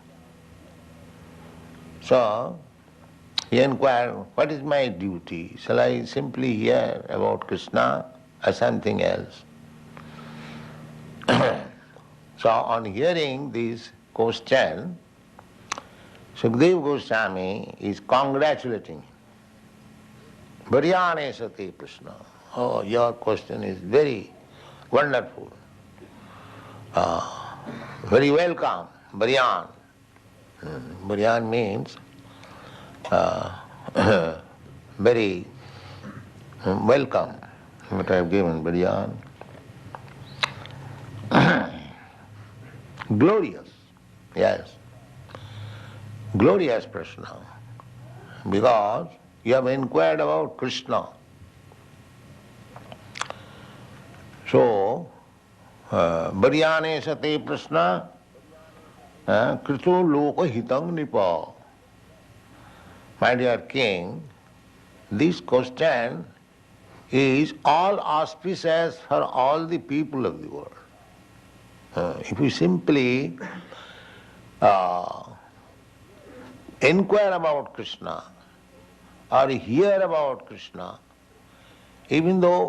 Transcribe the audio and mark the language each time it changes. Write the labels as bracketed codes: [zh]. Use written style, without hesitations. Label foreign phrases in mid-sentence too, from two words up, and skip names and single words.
[en] So, he inquired, what is my duty? Shall I simply hear about Kṛṣṇa or something else? So, on hearing this question, Śukadeva Gosvāmī is congratulating him. [sa] varīyān sati praśnaḥ. [en] Oh, your question is very wonderful. Very welcome, varīyān. Varīyān means very welcome, what I have given, varīyān. Glorious, yes. Glorious praśnaḥ, because you have inquired about Kṛṣṇa. So, [sa] varīyān sati praśnaḥ kṛto loka-hitaṁ nṛpa. [en] My dear king, this question is all auspicious for all the people of the world. If you simply inquire about Kṛṣṇa or hear about Kṛṣṇa, even though